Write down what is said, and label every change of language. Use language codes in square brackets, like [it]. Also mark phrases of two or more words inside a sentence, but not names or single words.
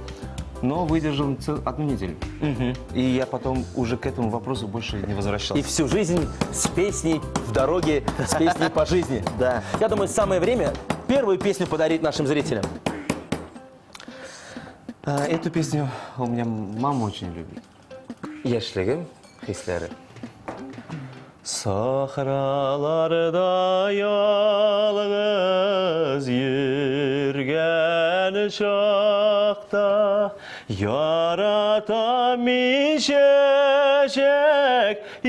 [ru] Но выдержал одну неделю. И я потом уже к этому вопросу больше не возвращался. И всю жизнь с песней в дороге, с песней по жизни. Да. Я думаю, самое время первую песню подарить нашим зрителям. Эту песню у меня мама очень любит. [tt] Яшьлегим хисләре. Сахраларда ялгыз йөргән чакта яратам мин чәчәк